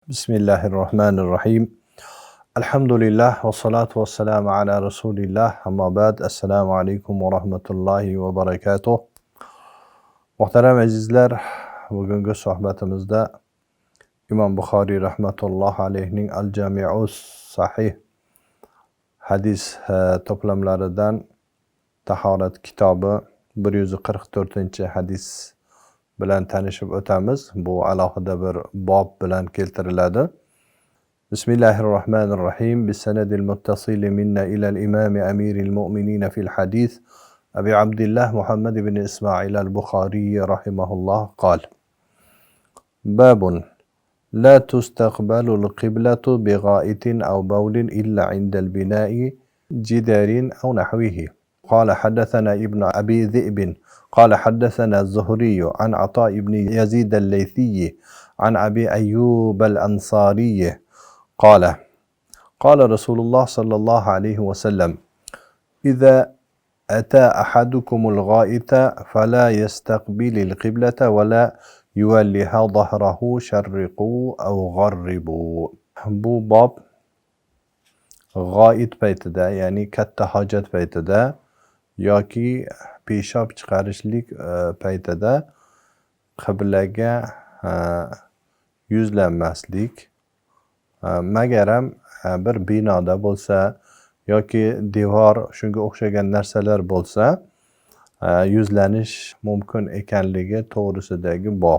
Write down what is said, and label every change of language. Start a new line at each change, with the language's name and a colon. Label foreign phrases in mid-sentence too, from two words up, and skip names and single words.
Arabic: Bismillahirrahmanirrahim. الحمد لله والصلاة والسلام على رسول الله. أما بعد. السلام عليكم ورحمة الله وبركاته.
Uzbek: Muhtaram azizlar, bugungi suhbatimizda Imom Buxoriy rahmatullohi alayhining Al-Jami'us Sahih hadis to'plamlaridan tahorat kitobi 144-hadis bilan tanishib o'tamiz. Bu alohida bir bob bilan keltiriladi. Bismillahirrahmanirrahim.
Arabic: بالسند المتصل منا إلى الإمام أمير المؤمنين في الحديث أبي عبد الله محمد بن إسماعيل البخاري رحمه الله قال: باب لا تستقبل القبلة بغائط أو بول إلا عند البناء جدار أو نحوه. قال حدثنا ابن أبي ذئب قال حدثنا الزهري عن عطاء بن يزيد الليثي عن أبي أيوب الأنصاري قال: قال رسول الله صلى الله عليه وسلم: إذا أتى أحدكم الغائط فلا يستقبل القبلة ولا يولها ظهره شرقوا أو غربوا.
Uzbek: Bu bob g'oit paytida, ya'ni katta hojat paytida yoki peshob chiqarishlik paytida qiblaga yuzlanmaslik, magaram bir binoda bo'lsa yoki devor shunga o'xshagan narsalar bo'lsa yuzlanish mumkin ekanligi to'g'risidagi bob.